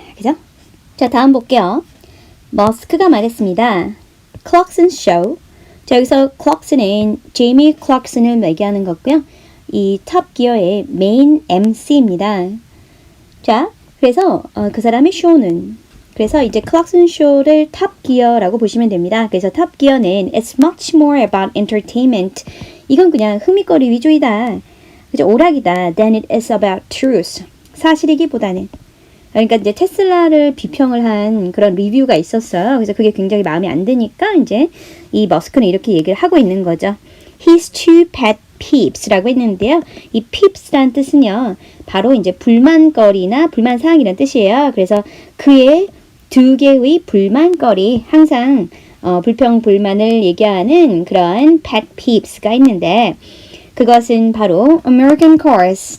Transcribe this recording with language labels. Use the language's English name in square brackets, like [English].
[Korean] 그죠? 자, 다음 볼게요. 머스크가 말했습니다. Clarkson Show. 자, 여기서 클락슨은 제이미 클락슨을 얘기하는 거고요. 이 탑기어의 메인 MC입니다. 자, 그래서 그 사람의 쇼는, 그래서 이제 클락슨 쇼를 탑기어라고 보시면 됩니다. 그래서 탑기어는 [English] It's much more about entertainment. [Korean] 이건 그냥 흥미거리 위주이다. 그죠? 오락이다. [English] Than it is about truth. [Korean] 사실이기보다는. 그러니까 이제 테슬라를 비평을 한 그런 리뷰가 있었어요. 그래서 그게 굉장히 마음에 안 드니까 이제 이 머스크는 이렇게 얘기를 하고 있는 거죠. His two pet peeps라고 했는데요. 이 peeps란 뜻은요, 바로 이제 불만거리나 불만사항이란 뜻이에요. 그래서 그의 두 개의 불만거리, 항상 불평 불만을 얘기하는 그런 pet peeps가 있는데 그것은 바로 American cars.